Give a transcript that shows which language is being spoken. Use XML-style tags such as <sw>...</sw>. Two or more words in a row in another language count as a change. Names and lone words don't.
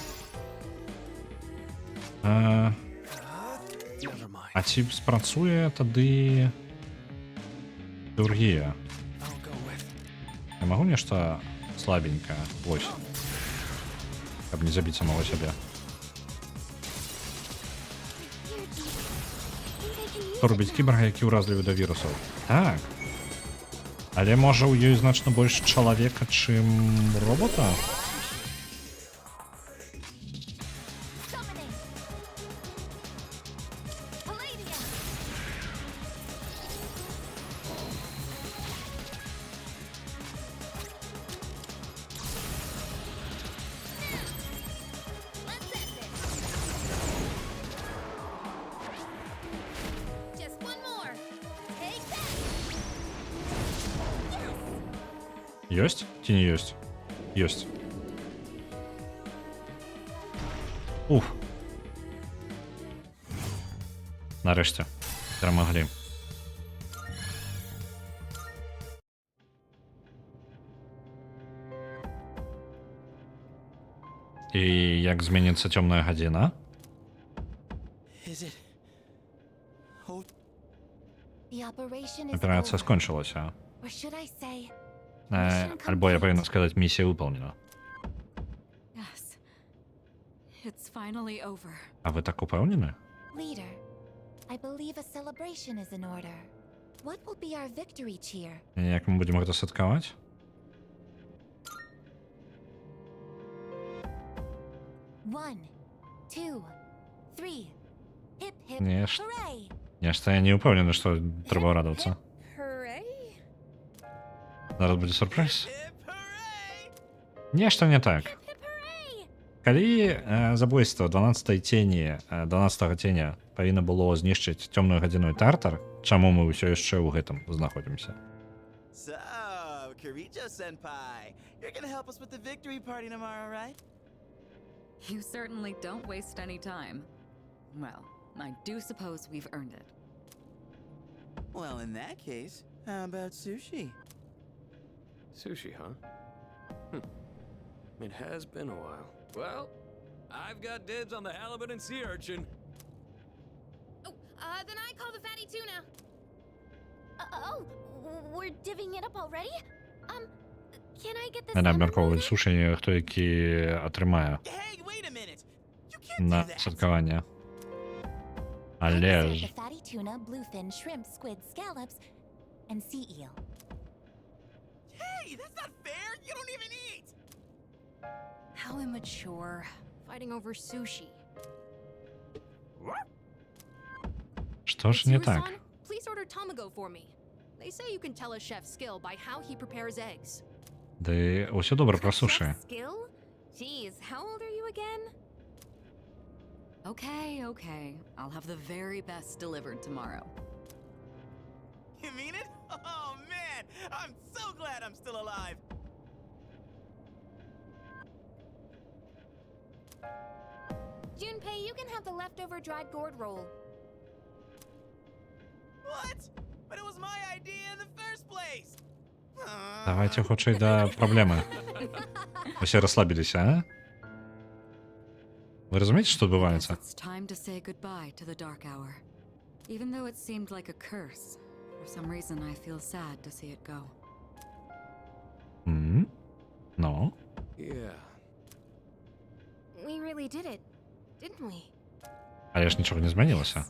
<en>Never mind.</en> <be>А ці спрацуе тады хірургія?</be> <en>I'll go with.</en> <be>Я магу нешта слабенькае? Вось. Каб не забіць самого сябе.</be> <en>Here, G. Think I can use</en> <be>Што робіць кіберга, які ўразлівы да вірусаў? Так. Але можа ў ёй значна больш чалавека, чым робота?</be> <en>summoning. Palladium. Let's end this. Just one more. Take that.</en> <be>Ёсць ці не ёсць? Ёсць. Уф. Нарэшце. Перамаглі. І як зменіцца цёмная гадзіна?</be> <en>Is it? Oh, The operation is</en> <be>Аперацыя</be> <en>over.</en> <be>скончылася.</be> <en>Or should I say,</en> <be>Альбо я павінна сказаць, місія выпаўнена.</be> <en>Yes. It's finally over.</en> <be>А вы так упэўнены?</be> <en>leader, I believe a celebration is in order. What will be our victory cheer?</en> <be>Як мы будзем гэта святкаваць?</be> <en>One, two, three. Hip hip</en> <be>Нешта.</be> <en>hooray!</en> <be>Нешта я не ўпэўнены, што трэба радавацца.</be> <en>Hooray!</en> <be>Зараз будзе сюрпрыз.</be> <en>hip hooray!</en> <be>Нешта не так.</be> <en>Hip hooray!</en> <be>Калі забойства 12-й цені 12-го ценя павінна было знішчыць цёмную гадзіну і тартар, чаму мы ўсё яшчэ ў гэтым знаходзімся?</be> <en>So, Kirijo-senpai, you're gonna help us with the victory party tomorrow, right? You certainly don't waste any time. Well, I do suppose we've earned it. Well, in that case, how about sushi? Sushi, huh? It has been a while. Well, I've got dibs on the halibut and sea urchin. Oh, then I call the fatty tuna. Oh, we're divvying it up already? Can I get the</en> <be>Не</be> <en>salmon</en> <be>абмяркоўваць</be> <en>loaded?</en> <be>сушы, хто які атрымае</be> <en>Hey, wait a minute! You can't</en> <be>на</be> <en>do that!</en> <be>святкаванне.</be> <en>I will</en> <be>Але</be> <en>serve</en> <be>ж</be> <en>the fatty tuna, bluefin, shrimp, squid, scallops, and sea eel. Hey, that's not fair! You don't even eat! How immature. Fighting over sushi.</en> <be>што ж не</be> <en>Tsuru-san,</en> <be>так?</be> <en>please order tamago for me. They say you can tell a chef's skill by how he prepares eggs.</en> <be>Ды ўсё добра пра сушы.</be> <en>Skill? Jeez, how old are you again? Okay, okay. I'll have the very best delivered tomorrow. You mean it? Oh man, I'm so glad I'm still alive. Junpei, you can have the leftover dried gourd roll. What? But it was my idea in the first place.</en> <be>Давайте хутчэй да праблемы. Усе расслабіліся, а? Вы разумееце, што адбываецца?</be> <en>It's time to say goodbye to the dark hour. Even though it seemed like a curse, for some reason I feel sad to see it go.</en> <be>Ну?</be> <en>Yeah. We really did it, didn't we?</en> <be>Але ж нічога не змянілася.</be>